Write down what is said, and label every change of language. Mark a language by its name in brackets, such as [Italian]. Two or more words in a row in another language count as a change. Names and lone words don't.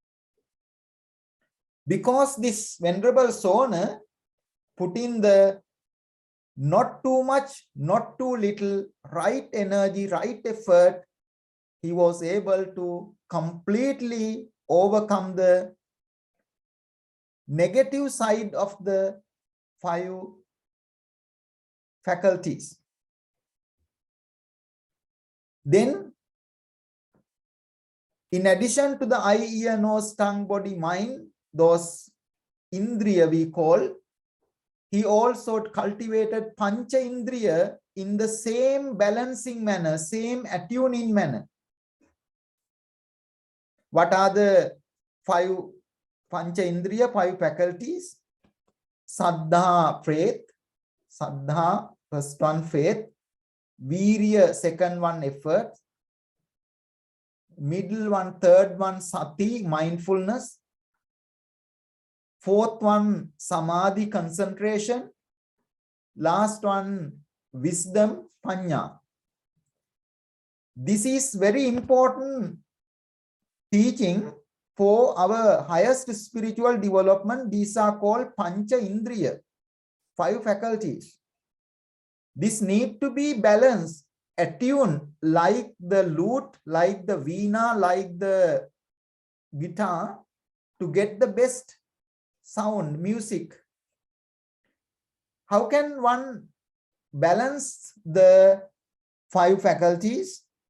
[English] Because this Venerable Sona put in the not too much, not too little, right energy, right effort, he was able to completely overcome the negative side of the 5 faculties. Then, in addition to the eye, ear, nose, tongue, body, mind, those indriya we call, he also cultivated [Pali] pancha indriya [English] in the same balancing manner, same attuning manner. What are the 5 [Pali] pancha indriya, [English] 5 faculties? Saddha, faith. Saddha, first one, faith. Virya, second one, effort. Middle one, third one, sati, mindfulness. Fourth one, samadhi, concentration. Last one, wisdom, panya. This is very important teaching for our highest spiritual development. These are called [Pali] pancha indriya, [English] 5 faculties. This need to be balanced, attuned, like the lute, like the veena, like the guitar, to get the best sound, music. How can one balance the 5 faculties?